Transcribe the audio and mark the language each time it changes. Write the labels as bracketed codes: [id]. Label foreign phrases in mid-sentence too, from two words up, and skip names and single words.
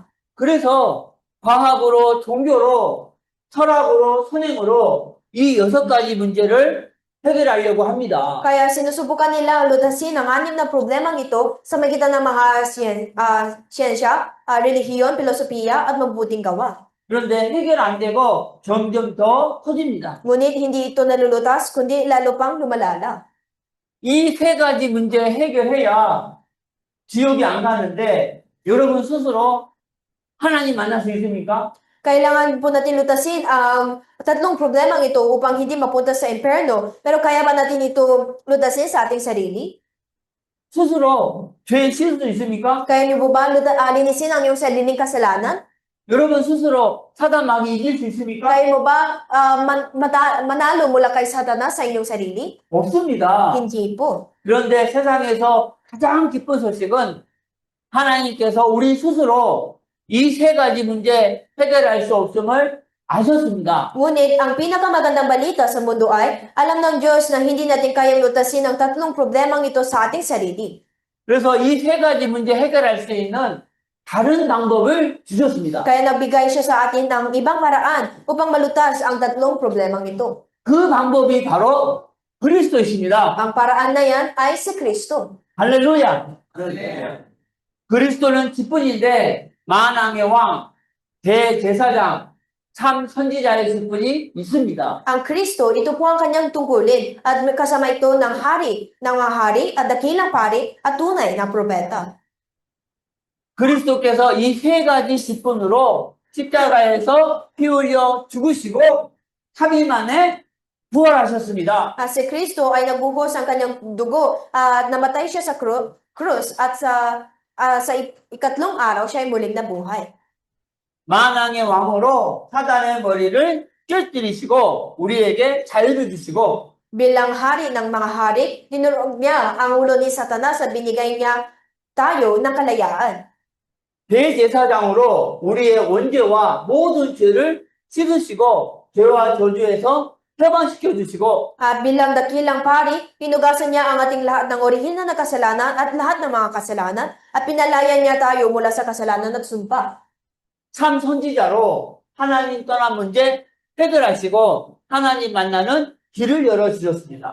[ko] 그래서 과학으로, 종교로, 철학으로, 선행으로 이 6가지 문제를 해결하려고 합니다. [tl] Kaya sinusubukan nila lutasin ang 6 na problemang ito sa magitan ng mga siyensya, relihiyon, filosofiya at mabuting gawa. [ko] 그런데 해결 안 되고 점점 더 커집니다. [tl] Ngunit hindi ito nalulutas kundi lalo pang lumalala. [ko] 이 3가지 문제 해결해야 지옥이 안 가는데 여러분 스스로 하나님 만날 수 있습니까? [tl] Kailangan po natin lutasin ang 3 problemang ito upang hindi mapunta sa impyerno. Pero kaya ba natin ito lutasin sa ating sarili? [ko] 스스로 죄 씻을 수 있습니까? [tl] Kaya niyo po ba linisin ang iyong sariling kasalanan? [ko] 여러분 스스로 사단 마귀 이길 수 있습니까? [tl] Kaya mo ba manalo mula kay Satanas sa inyong sarili? [ko] 없습니다. [tl] Hindi po. [ko] 그런데 세상에서 가장 기쁜 소식은 하나님께서 우리 스스로 이 3가지 문제 해결할 수 없음을 아셨습니다. [tl] Ngunit ang pinakamagandang balita sa mundo ay alam ng Diyos na hindi natin kayang lutasin ang 3 problemang ito sa ating sarili. [ko] 그래서 이 3가지 문제 해결할 수 있는 다른 방법을 주셨습니다. [tl] Kaya nagbigay siya sa atin ng ibang paraan upang malutas ang 3 problemang ito. [ko] 그 방법이 바로 그리스도이십니다. [tl] Ang paraan na yan ay si Kristo. [ko] 할렐루야. 그리스도는 직분인데 만왕의 왕, 대제사장, 참 선지자의 직분이 있습니다. [tl] Ang Kristo, ito po ang kanyang tungkulin at may kasama ito ng hari, ng mga hari at dakilang pari at tunay na propeta. [ko] 그리스도께서 이 3가지 직분으로 십자가에서 피 흘려 죽으시고 3일 만에 부활하셨습니다. [tl] Si Kristo ay nagbuhos ang kanyang dugo at namatay siya sa krus at sa ikatlong araw siya ay muling nabuhay. [ko] 만왕의 왕으로 사단의 머리를 꿰뜨리시고 우리에게 자유를 주시고 [tl] Bilang hari ng mga hari, dinurog niya ang ulo ni Satanas at binigay niya tayo ng kalayaan. [ko] 대제사장으로 우리의 원죄와 모든 죄를 씻으시고 죄와 저주에서 해방시켜 주시고 [tl] At bilang dakilang pari, hinugasan niya ang ating lahat ng orihinal na kasalanan at lahat ng mga kasalanan at pinalayan niya tayo mula sa kasalanan at sumpa. [ko] 참 선지자로 하나님 떠난 문제 해결하시고 하나님 만나는 길을 열어주셨습니다.